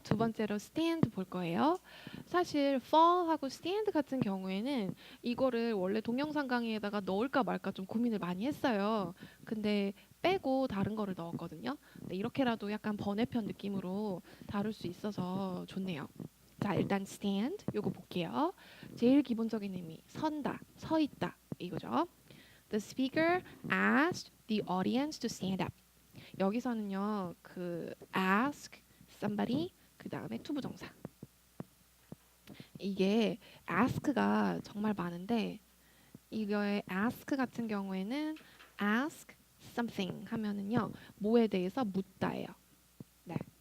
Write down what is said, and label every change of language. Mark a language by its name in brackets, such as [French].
[Korean] 두 번째로 stand 볼 거예요. 사실 fall하고 stand 같은 경우에는 이거를 원래 동영상 강의에다가 넣을까 말까 좀 고민을 많이 했어요. 근데 빼고 다른 거를 넣었거든요. 근데 이렇게라도 약간 번외편 느낌으로 다룰 수 있어서 좋네요. 자, 일단 stand 요거 볼게요. 제일 기본적인 의미 선다, 서 있다 이거죠. [English] The speaker asked the audience to stand up. [Korean] 여기서는요, 그 ask somebody 그 다음에 to 부정사. 이게 ask가 정말 많은데 이거의 ask 같은 경우에는 ask something 하면은요, 뭐에 대해서 묻다예요. 네.